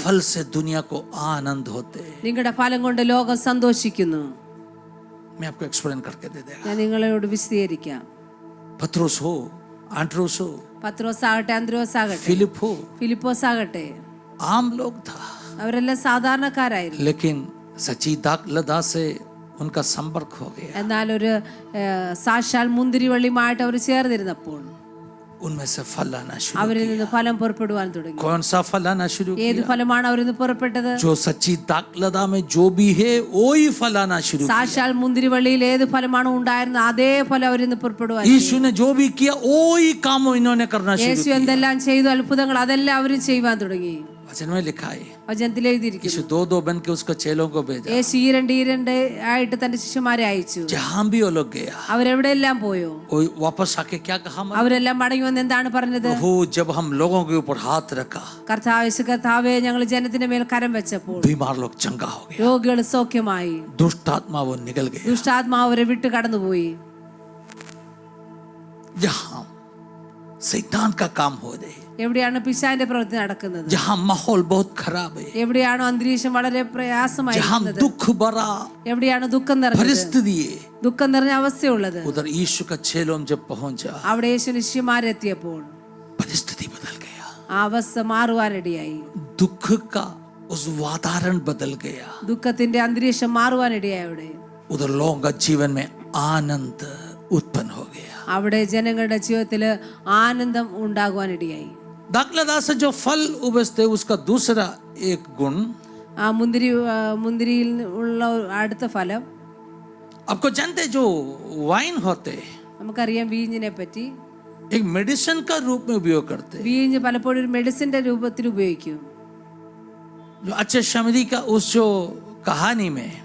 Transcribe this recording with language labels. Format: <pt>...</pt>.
<hi>फल से दुनिया को आनंद होते हैं।</hi> <ml>നിങ്ങളുടെ ഫലം കൊണ്ട് ലോകം സന്തോഷിക്കുന്നു.</ml> <hi>मैं आपको एक्सप्लेन करके दे देगा।</hi> <ml>ഞാൻ നിങ്ങളോട് വിശദീകരിക്കാം.</ml> <hi>पत्रोस हो, आंद्रोस हो,</hi> <ml>പത്രോസ് ആകട്ടെ, അന്ത്രോസ് ആകട്ടെ,</ml> <hi>फिलिप हो,</hi> <ml>ഫിലിപ്പോസ് ആകട്ടെ,</ml> <hi>आम लोग था,</hi> <ml>അവരെല്ലാം സാധാരണക്കാരായിരുന്നു.</ml> <hi>लेकिन सच्ची दाखलता से उनका संपर्क हो गया.</hi> <ml>എന്നാൽ ഒരു സാക്ഷാൽ മുന്തിരിവള്ളിയുമായിട്ട് അവർ ചേർന്നിരുന്നപ്പോൾ</ml> <hi>उनमें से फल आना शुरू.</hi> <ml>അവരിൽ നിന്ന് ഫലം പുറപ്പെടുവാൻ തുടങ്ങി.</ml> <hi>कौन सा फल आना शुरू</hi> <ml>ഏത്</ml> <hi>किया?</hi> <ml>ഫലമാണ് അവരിൽ നിന്ന് പുറപ്പെട്ടത്?</ml> <hi>जो सच्ची दाखलता में जो भी है वो ही फल आना शुरू किया.</hi> <ml>സാക്ഷാൽ മുന്തിരിവള്ളിയിൽ ഏത് ഫലമാണോ ഉണ്ടായിരുന്നത് അതേ ഫലം അവരിൽ നിന്ന് പുറപ്പെടുവാൻ.</ml> <hi>यीशु ने जो भी किया वो ही काम इन्होंने करना शुरू</hi> <ml>യേശു</ml> <hi>किया.</hi> <ml>എന്തെല്ലാം ചെയ്തു അത്ഭുതങ്ങൾ അതെല്ലാം അവരും ചെയ്യുവാൻ തുടങ്ങി.</ml> <hi>वचन में लिखा है</hi> <ml>വചനത്തിൽ എഴുതിയിരിക്കുന്നു.</ml> <hi>यीशु दो बन के उसको चेलों को भेजा.</hi> <ml>യേശു ഈരണ്ട് ആയിട്ട് തന്റെ ശിഷ്യന്മാരെ അയച്ചു.</ml> <hi>जहां भी वो लोग गया</hi> <ml>അവരെവിടെയെല്ലാം പോയോ</ml> <hi>वो वापस आके क्या कहा?</hi> <ml>അവരെല്ലാം മടങ്ങി വന്ന് എന്താണ് പറഞ്ഞത്?</ml> <hi>प्रभु जब हम लोगों के ऊपर हाथ रखा</hi> <ml>കർത്താവേ ഞങ്ങൾ ജനത്തിന്റെ മേൽ കരം വെച്ചപ്പോൾ</ml> <hi>बीमार लोग चंगा हो गया,</hi> <ml>രോഗികൾ സൗഖ്യമായി,</ml> <hi>दुष्ट आत्मा वो निकल गया.</hi> <ml>ദുഷ്ടാത്മാവ് അവരെ വിട്ട് കടന്നുപോയി.</ml> <hi>जहां शैतान का काम हो रहे,</hi> <ml>എവിടെയാണ് പിശാചിന്റെ പ്രവൃത്തി നടക്കുന്നത്,</ml> <hi>जहां माहौल बहुत खराब है,</hi> <ml>എവിടെയാണോ അന്തരീക്ഷം വളരെ</ml> <hi>जहां</hi> <ml>പ്രയാസമായിരിക്കുന്നത്,</ml> <hi>दुख भरा</hi> <ml>എവിടെയാണ് ദുഃഖം നിറഞ്ഞത്,</ml> <hi>परिस्थिति है,</hi> <ml>ദുഃഖം നിറഞ്ഞ അവസ്ഥയുള്ളത്,</ml> <hi>उधर यीशु का चेलों जब पहुंचा</hi> <ml>അവിടെ യേശു ശിഷ്യന്മാരെത്തിയപ്പോൾ</ml> <hi>परिस्थिति बदल गया.</hi> <ml>ആ അവസ്ഥ മാറുവാനിടയായി.</ml> <hi>दुख का उस वातावरण बदल गया.</hi> <ml>ദുഃഖത്തിന്റെ അന്തരീക്ഷം മാറുവാനിടയായി. അവിടെ</ml> <hi>उधर लोगों का जीवन में आनंद उत्पन्न हो गया.</hi> <ml>അവിടെ ജനങ്ങളുടെ ജീവിതത്തില് ആനന്ദം ഉണ്ടാകുവാനിടയായി.</ml> <hi>दाखलता से जो फल उपजते उसका दूसरा एक गुण,</hi> <ml>ആ മുന്തിരിയിൽ ഉള്ള അടുത്ത ഫലം,</ml> <hi>आपको जानते जो वाइन होते</hi> <ml>നമുക്കറിയാം വീഞ്ഞിനെ പറ്റി.</ml> <hi>एक मेडिसिन का रूप में उपयोग करते.</hi> <ml>വീഞ്ഞ് പലപ്പോഴും ഒരു മെഡിസിന്റെ രൂപത്തിൽ ഉപയോഗിക്കും.</ml> <hi>जो अच्छे शमरी का उस जो कहानी में</hi>